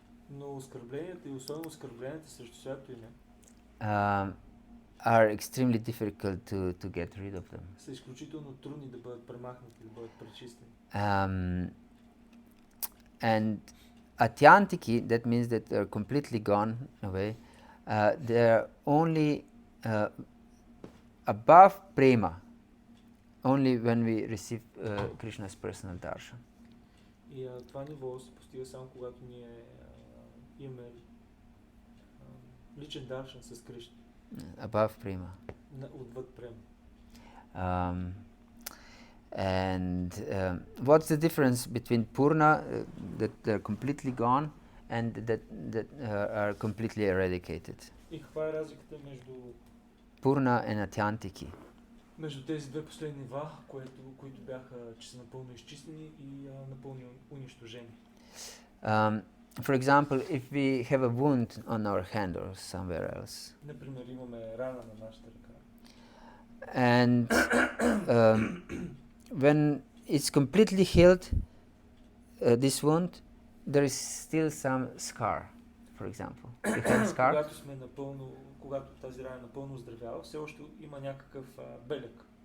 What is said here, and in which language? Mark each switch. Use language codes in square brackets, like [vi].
[bg] Но оскърбленията и особено оскърбленията срещу святото име [en] are extremely difficult to get rid of them. [bg] са изключително трудни да бъдат премахнати, да бъдат пречистени. [en] And atyantiki, that means that they're completely gone away. They're only above prema, only when we receive Krishna's personal darshan. [bg] И това ниво се постига само когато ние имаме личен даршан с Кришна. [en] Above prema. [bg] Отвъд према. [en] And what's the difference between purna, that they're completely gone, and that are completely eradicated? [bg] И каква е разликата между [en] Purna and atyantiki. [bg] Между тези две последни нива, които бяха, че са напълно изчистени и напълно унищожени? [en] For example, if we have a wound on our hand or somewhere else, [bg] Например, имаме рана на нашата ръка. [en] and when it's completely healed, this wound, there is still some scar, for example. You have scar? [bg] Когато тази рана е напълно оздравява, все още има някакъв белег.